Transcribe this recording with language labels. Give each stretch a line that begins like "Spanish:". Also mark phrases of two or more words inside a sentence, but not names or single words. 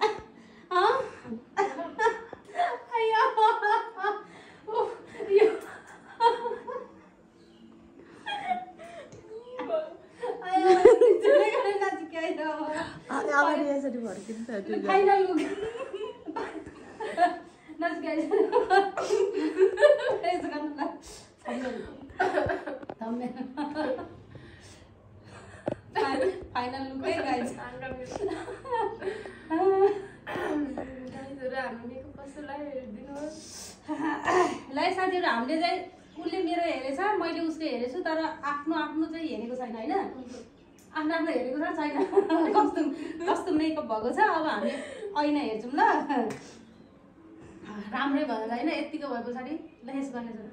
Indonesian: Huh? Ayo.
English: You.
Indonesian: Ayo. Jangan kena nanti kayak itu.
Nepali: अब यसरी भड्किन्छ
English: Final look.
Indonesian: Nanti kayak itu. Itu kan lah. Thumbnail.
English: Final look है guys.
Nepali: लाई साथीहरु हामीले चाहिँ उसले मेरो हेरेछ मैले उसको हेरेछु तर आफ्नो आफ्नो चाहिँ हेरेको छैन हैन आफ्नो आफ्नो हेरेको छ छैन कस्तो मेकअप भएको छ अब हामी ऐना हेर्छौं ल राम्रै भयो हैन यतिको भए पछाडी ल यस गर्ने छ